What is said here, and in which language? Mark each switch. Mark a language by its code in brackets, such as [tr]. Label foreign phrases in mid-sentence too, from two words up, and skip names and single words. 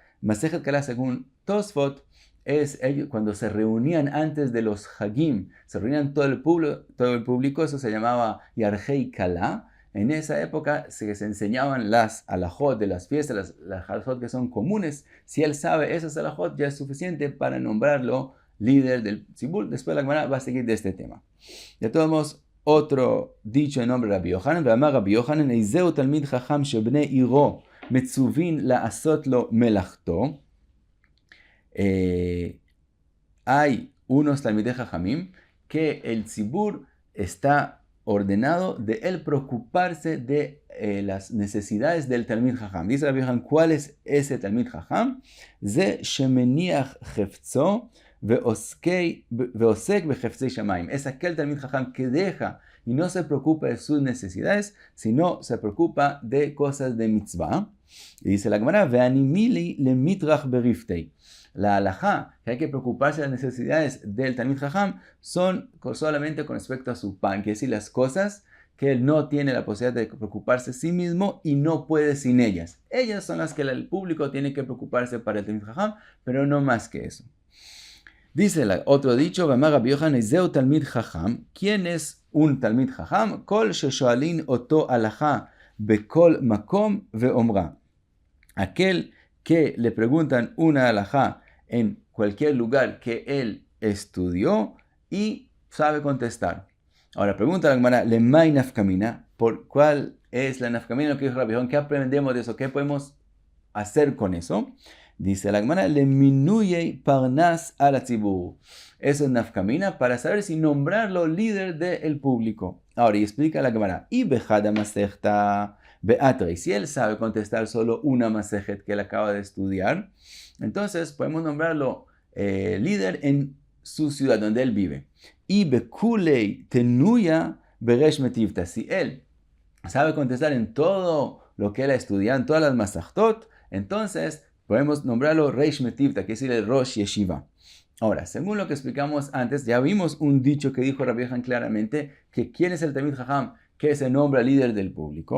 [es] Masechet Kala, según Tosfot, es ellos cuando se reunían antes de los Hagim, se reunían todo el público, eso se llamaba Yarjei Kala. En esa época se enseñaban las alajot de las fiestas, las alajot que son comunes. Si él sabe esas alajot, ya es suficiente para nombrarlo líder del tzibur. Después la Gemara va a seguir de este tema. De todos modos, otro dicho en nombre de [he] Rabbi Yochanan, ואמר רבי יוחנן, איזהו תלמיד חכם שבני עירו מצווין לעשות לו מלאכתו. [es] Hay unos [he] תלמידי חכמים [es] que el tzibur está ordenado de él preocuparse de las necesidades del [he] תלמיד חכם. [es] Dice Rabbi Yochanan, ¿cuál es ese [he] תלמיד חכם? זה שמניח חפצו ועוסק בחפצי שמים. [es] Es aquel [he] תלמיד חכם [es] que deja y no se preocupa de sus necesidades, sino se preocupa de cosas de mitzvah. Y dice la Gemara, [arc] והני מילי למיטרח בריפתיה. [es] La halajá, que hay que preocuparse de las necesidades del [he] תלמיד חכם, [es] son solamente con respecto a su pan, que es decir, las cosas que él no tiene la posibilidad de preocuparse a sí mismo y no puede sin ellas. Ellas son las que el público tiene que preocuparse para el [he] תלמיד חכם, [es] pero no más que eso. Dice otro dicho, [he] רבי יוחנן, איזהו תלמיד חכם. [es] ¿Quién es un [he] תלמיד חכם? כל ששואלין אותו הלכה בכל מקום ואומרה. [es] Aquel que le preguntan una halajá en cualquier lugar que él estudió y sabe contestar. Ahora pregunta la Gemara, [arc] למאי נפקא מינה, [es] ¿por cuál es la nafkamina? Lo que dijo Rabbi Yochanan, ¿qué aprendemos de eso? ¿Qué podemos hacer con eso? Dice la Gemara, [arc] למינויי פרנס על הציבור. [es] Eso es nafkamina para saber si nombrarlo líder del público. Ahora, y explica la Gemara, y [arc] בחדא מסכתא באתריה. [es] Si él sabe contestar solo una masejet que él acaba de estudiar, entonces podemos nombrarlo líder en su ciudad donde él vive. [arc] Y בכוליה תנויא בריש מתיבתא. [es] Si él sabe contestar en todo lo que él ha estudiado, en todas las masachtot, entonces podemos nombrarlo [arc] ריש מתיבתא, [es] que es el [he] ראש ישיבה. [es] Ahora, según lo que explicamos antes, ya vimos un dicho que dijo Rabbi Yochanan claramente, que quién es el [he] תלמיד חכם, [es] que se nombra líder del público.